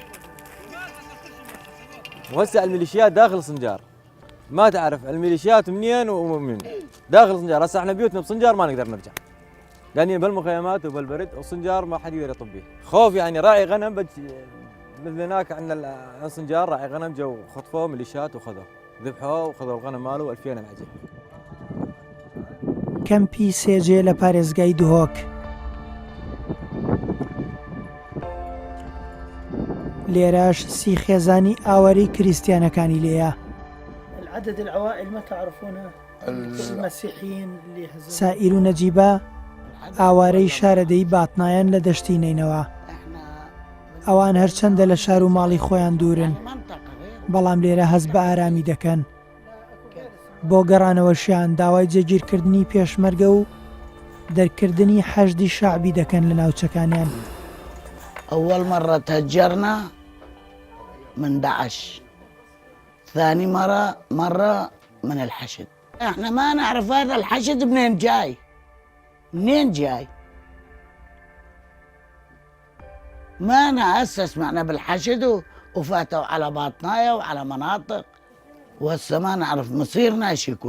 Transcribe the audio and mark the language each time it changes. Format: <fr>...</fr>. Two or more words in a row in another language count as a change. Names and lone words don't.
<ar>وهسه الميليشيات داخل صنجار، ما تعرف الميليشيات منين ومن داخل صنجار. هسه احنا بيوتنا بصنجار ما نقدر نرجع، لان بالمخيمات وبالبرد وصنجار ما حد يقدر يطب فيه. خوف يعني راعي غنم مثل هناك عندنا صنجار راعي غنم جو خطفوه ميليشيات وخذوه ذبحوه وخذوا الغنم ماله 2000 معجب.</ar> <ckb>کەمپی سێجێ لە پارێزگای دهۆک لێرەش سی خێزانی ئاوەری کریستیانەکانی لێیە.</ckb> <ar>العدد العوائل ما تعرفونها المسيحيين اللي</ar> <ckb>سائر و نەجیبە ئاوارەی شارەدەی باتنایان لە دەشتی نینەوە. ئەوان هەرچەندە لە شار و ماڵی خۆیان دوورن، بەڵام لێرە هەست بە ئارامی دەکەن. بۆ گەڕانەوەشیان داوای جێگیرکردنی پێشمەرگە و دەرکردنی حەشدی شعبی دەکەن لە ناوچەکانیان.</ckb> <ar>أول مرة تهجرنا من داعش، ثاني مرة من الحشد. احنا ما نعرف هذا الحشد منين جاي ما نأسس معنا بالحشد وفاتوا على باطنايا وعلى مناطق، وهسه ما نعرف مصيرنا ايش يكون.</ar>